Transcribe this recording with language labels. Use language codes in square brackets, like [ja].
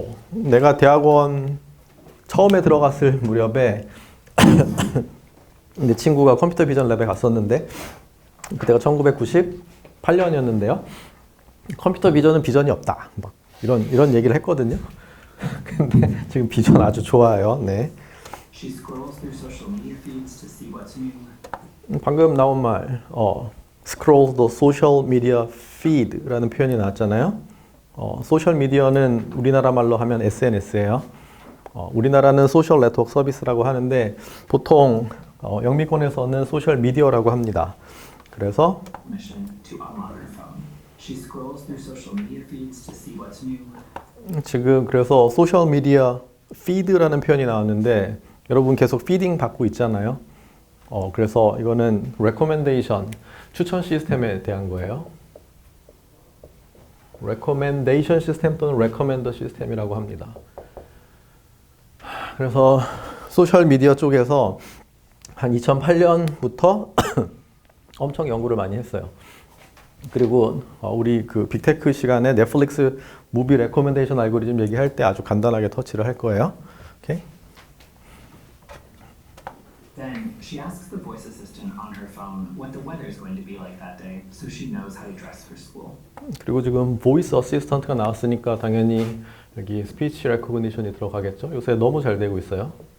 [ko] 내가 대학원 처음에 들어갔을 무렵에 내 친구가 컴퓨터 비전 랩에 갔었는데 그때가 1998년이었는데요. 컴퓨터 비전은 비전이 없다. 이런 얘기를 했거든요. 근데 지금 비전 아주 좋아요. 네. [en] She scrolls through social media feeds to see what's new. [ko] 방금 나온 말, [en] scroll the social media feed [ko] 라는 표현이 나왔잖아요. 소셜 미디어는 우리나라 말로 하면 SNS예요. 우리나라는 소셜 네트워크 서비스라고 하는데 보통 영미권에서는 소셜 미디어라고 합니다. 그래서 [en] Mission to unlock her phone. She scrolls through social media feeds to see what's new. [ko] 지금 그래서 소셜 미디어 피드라는 표현이 나왔는데 여러분 계속 피딩 받고 있잖아요. 그래서 이거는 recommendation, 추천 시스템에 대한 거예요. recommendation 시스템 또는 recommender 시스템이라고 합니다. 그래서 소셜 미디어 쪽에서 한 2008년부터 엄청 연구를 많이 했어요. 그리고 우리 그 빅테크 시간에 넷플릭스 무비 레코멘데이션 알고리즘 얘기할 때 아주 간단하게 터치를 할 거예요. 오케이? [en] Then she asks the voice assistant on her phone what the weather is going to be like that day, so she knows how to dress for school. [ko] 그리고 지금 보이스 어시스턴트가 나왔으니까 당연히 여기 스피치 레코그니션이 들어가겠죠. 요새 너무 잘 되고 있어요.